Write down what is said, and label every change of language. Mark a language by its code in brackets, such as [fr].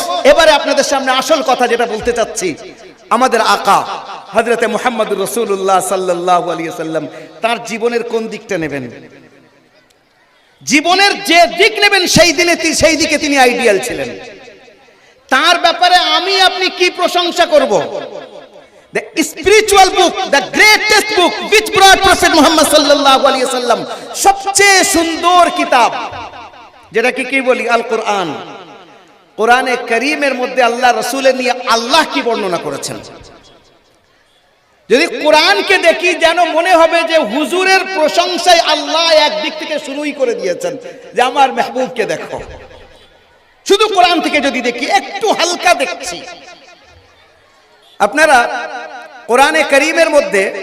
[bn] এবারে আপনাদের সামনে আসল কথা যেটা বলতে চাচ্ছি, আমাদের আকা হযরতে মুহাম্মদুর রাসূলুল্লাহ সাল্লাল্লাহু আলাইহি ওয়াসাল্লাম, তার জীবনের কোন দিকটা নেবেন, জীবনের যে দিক নেবেন সেই দিকে তিনি আইডিয়াল ছিলেন। তার ব্যাপারে আমি আপনি কি প্রশংসা করব? [en] The spiritual book, the greatest book which brought Prophet Muhammad sallallahu alaihi wasallam, [bn] সবচেয়ে সুন্দর কিতাব যেটাকে কি বলি, আল কোরআন। কোরআনে কারীমের মধ্যে আল্লাহ রাসূলের নিয়ে আল্লাহ কি বর্ণনা করেছেন, যদি কোরআনকে দেখি যেন মনে হবে যে হুজুরের প্রশংসায় আল্লাহ একদিক থেকে শুরুই করে দিয়েছেন, যে আমার মেহবুবকে দেখো। শুধু কোরআন থেকে যদি দেখি, একটু হালকা দেখছি। আপনারা কোরআনে কারীমের মধ্যে